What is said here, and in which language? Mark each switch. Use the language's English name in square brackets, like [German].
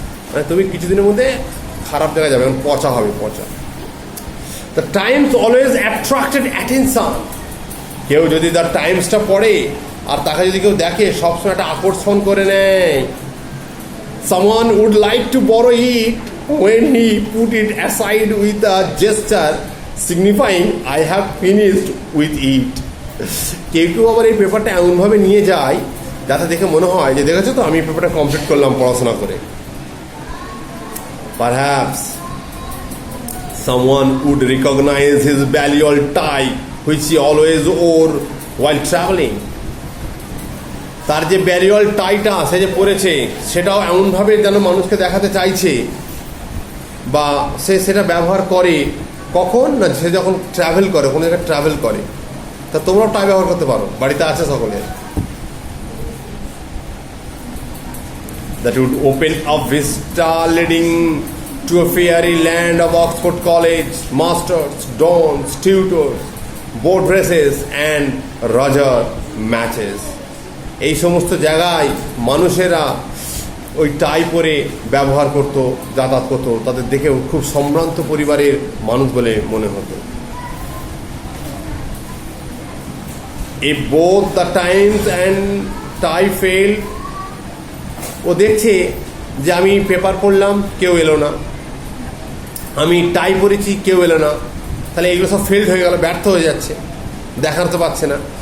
[Bangla] মানে তুমি কিছুদিনের মধ্যে খারাপ জায়গায় যাবে, এবং পচা হবে, পচা। [English] The Times always attracted attention. [Bangla] কেউ যদি দ্য টাইমসটা পড়ে আর তাকে যদি কেউ দেখে, সবসময় একটা আকর্ষণ করে নেয়। [English] Someone would like to borrow it when he put it aside with a gesture signifying I have finished with it. [Bangla] কেউ কেউ আবার এই পেপারটা এমনভাবে নিয়ে যায় যাতে দেখে মনে হয় যে দেখেছো তো আমি পেপারটা কমপ্লিট করলাম পড়াশোনা করে। [English] Perhaps someone would recognize his balliol tie which he always wore while traveling. [Bangla] তার যে ব্যারিয়াল টাইটা সে যে পরেছে সেটাও এমনভাবে যেন মানুষকে দেখাতে চাইছে, বা সে সেটা ব্যবহার করে কখন না, সে যখন ট্রাভেল করে, কোনো জায়গায় ট্রাভেল করে। তা তোমরাও টাই ব্যবহার করতে পারো, বাড়িতে আছে সকলে। [English] That would open a vista leading to a fairy land of Oxford College, masters, dons, tutors, boat races and Roger matches. [Bangla] এই সমস্ত জায়গায় মানুষেরা ওই টাই পরে ব্যবহার করতো, যাতায়াত করতো, তাদের দেখে খুব সম্ভ্রান্ত পরিবারের মানুষ বলে মনে হতো। [English] If both the Times and tie failed, [Bangla] ও দেখছে যে আমি পেপার পড়লাম, কেউ এলো না, আমি টাই পরেছি, কেউ এলো না, তাহলে এগুলো সব ফেল্ড হয়ে গেল, ব্যর্থ হয়ে যাচ্ছে, দেখার তো পাচ্ছে না।